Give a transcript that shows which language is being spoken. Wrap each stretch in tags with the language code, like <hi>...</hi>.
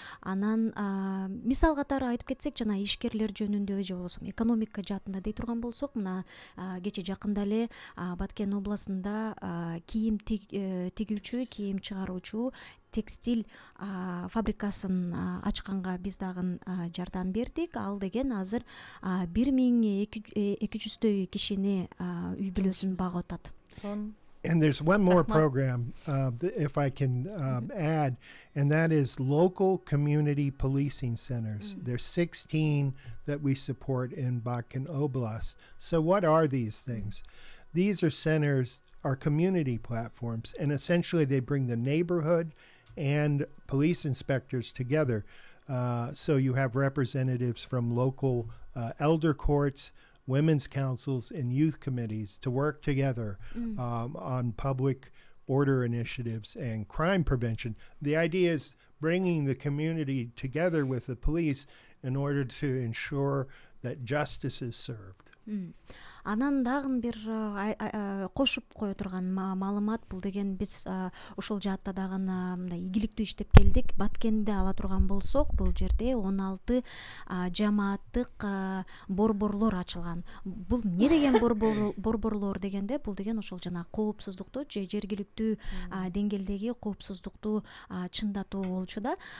<ky>Анан мисал катары айтып кетсек, жана ишкерлер жөнүндө же болбосо экономика жаатында дей турган болсок, мына кече жакында эле Баткен областында кийим тигүүчү, кийим чыгаруучу текстиль фабрикасын ачканга биз дагы жардам бердик. Ал деген азыр 1200 кишини үй бүлөсүн багып атат.</ky> <en>And there's one more program, if I can add, and that is local community policing centers. There's 16 that we support in Batken Oblast. So what are these things? These are centers, are community platforms, and essentially they bring the neighborhood and police inspectors together. So you have representatives from local elder courts, women's councils, and youth committees to work together on public order initiatives and crime prevention. The idea is bringing the community together with the police in order to ensure that justice is served.</en> <ky>Анан дагы бир кошуп кое турган маалымат бул деген биз ошол жаатта дагы мындай ийгиликтүү иштеп келдик. Баткенди ала турган болсок, бул жерде 16 жамааттык борборлор ачылган. Бул не деген борборлор дегенде, бул деген ошол жана коопсуздукту же жергиликтүү деңгээлдеги коопсуздукту чындатуу болчу да.</ky>